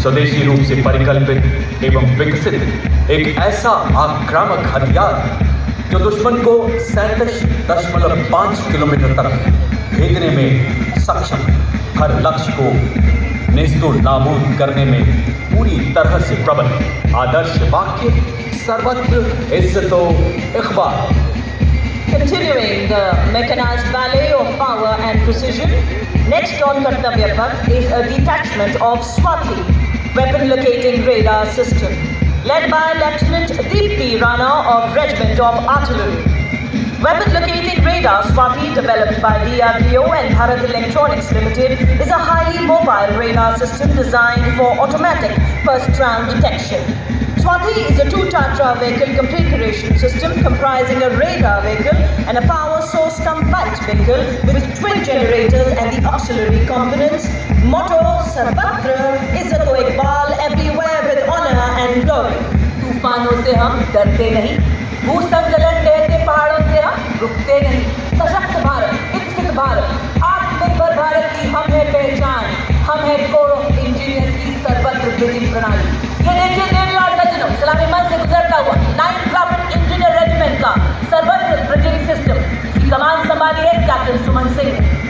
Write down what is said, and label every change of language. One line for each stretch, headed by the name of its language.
Hindi: स्वदेशी रूप से परिकल्पित एवं विकसित एक ऐसा आक्रामक हथियार जो दुश्मन को 37.5 किलोमीटर तक भेदने में सक्षम, हर लक्ष्य को नेस्तो नाबूद करने में पूरी तरह से प्रबल। आदर्श वाक्य सर्वत्र इज्जतो Iqbal.
English: Continuing the mechanized ballet of power and precision, next on Kartavya Path is a detachment of Swati weapon locating radar system, led by Lieutenant Deepti Rana of Regiment of Artillery. Weapon locating radar Swati, developed by DRDO and Bharat Electronics Limited, is a highly mobile radar system designed for automatic first round detection. Swati is a two-tatra vehicle configuration system comprising a radar vehicle and a power source combined vehicle with twin generators and the auxiliary components. Motto: Sarvatra Izzato Iqbal, everywhere with honor and glory.
Hindi: तूफानों से हम डरते नहीं, भूसंकलन ढहते पहाड़ों से हम रुकते नहीं। सशक्त भारत, विकसित भारत, आत्मनिर्भर भारत की हम है पहचान, हम है कोर ऑफ इंजीनियर्स की सर्वत्र ब्रिजिंग प्रणाली। ये देखिए देवी और सज्जनों, सलामी मंच से गुजरता हुआ 9th राफ्ट इंजीनियर रेजिमेंट का सर्वत्र ब्रिजिंग सिस्टम की कमान संभाली है कैप्टन सुमन सिंह ने।